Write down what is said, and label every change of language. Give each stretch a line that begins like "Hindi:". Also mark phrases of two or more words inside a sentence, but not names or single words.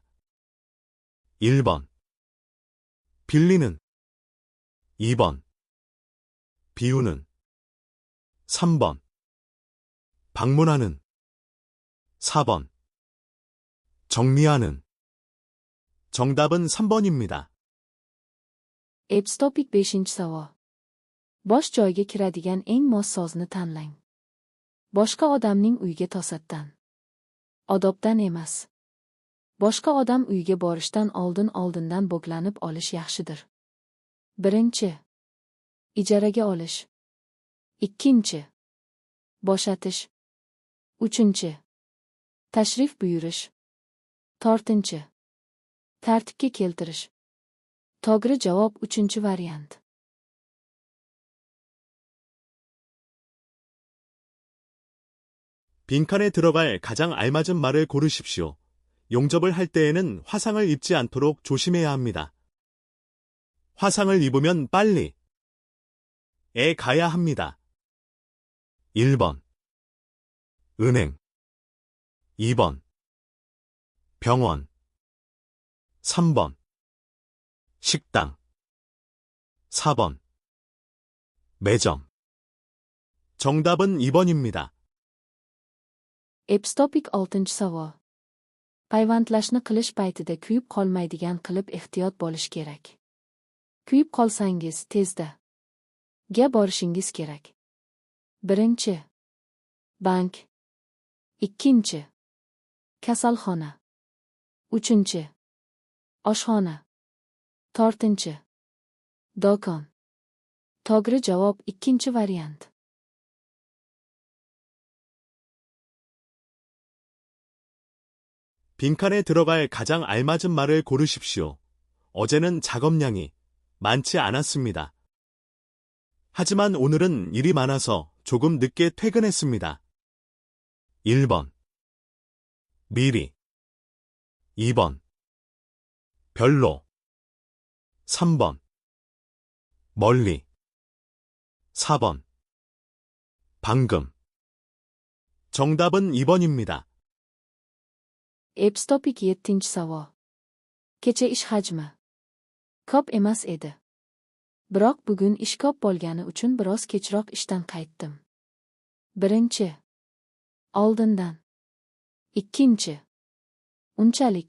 Korean: 1번. 빌리는. 2번. 비우는. 3번. 방문하는. 4번. 정리하는. 정답은 3번입니다.
Uzbek: Epstopik beshinchi savol. Bosh joyiga kiradigan eng mos so'zni tanlang. Boshqa odamning uyiga to'satdan. Odobdan emas. Boshqa odam uyiga borishdan oldindan bog'lanib olish yaxshidir. Birinchi. Ijaraga olish. Ikkinchi. Bo'shatish. Uchinchi. Tashrif buyurish. To'rtinchi. Tartibga keltirish. To'g'ri javob uchinchi variant.
Korean: 빈칸에 들어갈 가장 알맞은 말을 고르십시오. 용접을 할 때에는 화상을 입지 않도록 조심해야 합니다. 화상을 입으면 빨리 에 가야 합니다. 1번. 은행. 2번. 병원. 3번. 식당. 4번. 매점. 정답은 2번입니다.
Uzbek: Epstopik 6-chi savol. Payvandlashni qilish paytida kuyib qolmaydigan qilib ehtiyot bo'lish kerak. Kuyib qolsangiz tezda ga borishingiz kerak. Birinchi. Bank. Ikkinchi. Kasalxona. Uchinchi. Oshxona. To'rtinchi. Do'kon. To'g'ri javob ikkinchi variant.
Korean: 빈칸에 들어갈 가장 알맞은 말을 고르십시오. 어제는 작업량이 많지 않았습니다. 하지만 오늘은 일이 많아서 조금 늦게 퇴근했습니다. 1번. 미리. 2번. 별로. 3번. 멀리. 4번. 방금. 정답은 2번입니다.
Uzbek: Epstopik 7-chi savol. Kecha ish hajmi ko'p emas edi. Biroq bugun ish ko'p bo'lgani uchun biroz kechroq ishdan qaytdim. Birinchi. Oldindan. Ikkinchi. Unchalik.